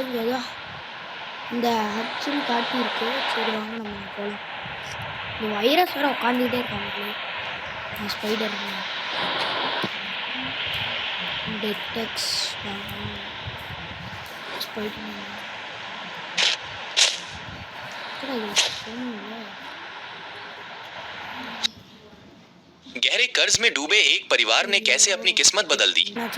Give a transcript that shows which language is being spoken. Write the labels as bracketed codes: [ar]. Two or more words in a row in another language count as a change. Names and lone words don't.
[ta] இங்கே ஏதோ இந்த ஹச்சுன்னு காட்டியிருக்கு. சரி வாங்க நம்ம போகலாம். இந்த வைரஸ் வேறு உட்காந்துக்கிட்டே இருக்காங்க. ஸ்பைடர் டெக்டெக்ஸ் ஸ்பைடர் [hi] गहरे कर्ज में डूबे एक परिवार ने कैसे अपनी किस्मत बदल दी।